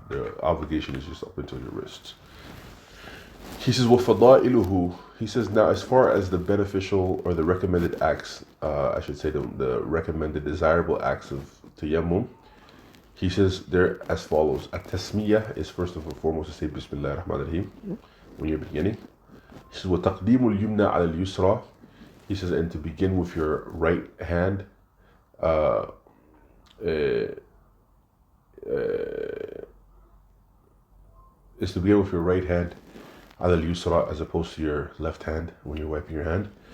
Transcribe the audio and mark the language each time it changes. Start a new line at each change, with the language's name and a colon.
English: The obligation is just up until your wrists. He says, وَفَضَائِلُهُ. He says, now as far as the beneficial or the recommended acts, I should say the recommended desirable acts of tayammum, he says they're as follows. At-tasmiyah is first and foremost to say Bismillah ar-Rahman ar-Rahim when you're beginning. He says,
Arabic: وَتَقْدِيمُ الْيُمْنَى عَلَى الْيُسْرَى.
English: He says, and to begin with your right hand, is to begin with your right hand
Arabic: على اليسرى,
English: as opposed to your left hand when you're wiping your hand.